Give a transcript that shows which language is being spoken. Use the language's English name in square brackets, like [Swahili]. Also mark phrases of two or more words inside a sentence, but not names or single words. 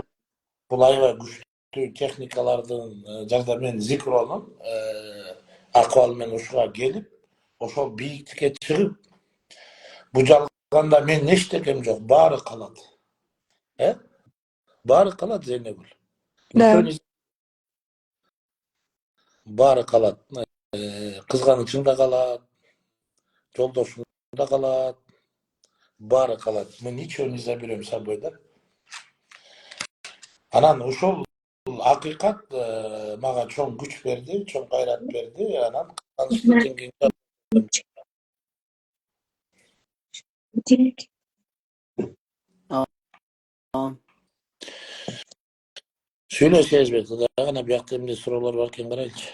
[Kyrgyz] Бул аябай күчтүү техникалардын жардамы менен Зикронун акыбалы менен ушуга келип, ошол бийиктикке чыгып, бул жалганда менин эчтекем жок, баары калат. Баары калат, Зейнегүл. Да. Баары калат. Кызганычың да калат, жолдошуң да калат, баары калат. [Russian] Мы ничего не заберем с собой, да? [Kyrgyz] Анан ушул акыйкат мага чоң күч берди, чоң кайрат берди. Анан кызганычты жеңгенге сүйлө Сезбек, гана биякта эмне суроолор бар экен карайынчы.